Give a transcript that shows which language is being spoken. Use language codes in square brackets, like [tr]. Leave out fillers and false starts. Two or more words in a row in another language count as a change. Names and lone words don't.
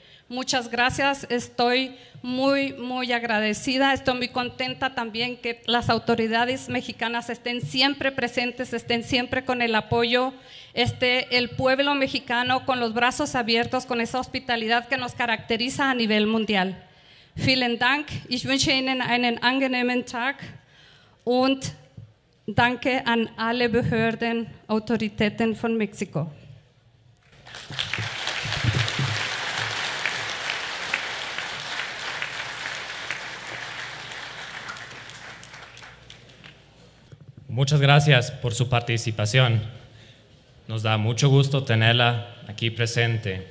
[es] Muchas gracias, estoy muy, muy agradecida, estoy muy contenta también que las autoridades mexicanas estén siempre presentes, estén siempre con el apoyo, el pueblo mexicano con los brazos abiertos, con esa hospitalidad que nos caracteriza a nivel mundial. [de] Vielen Dank, ich wünsche Ihnen einen angenehmen Tag und danke an alle Behörden, Autoritäten von Mexiko. [es] Muchas gracias por su participación. Nos da mucho gusto tenerla aquí presente.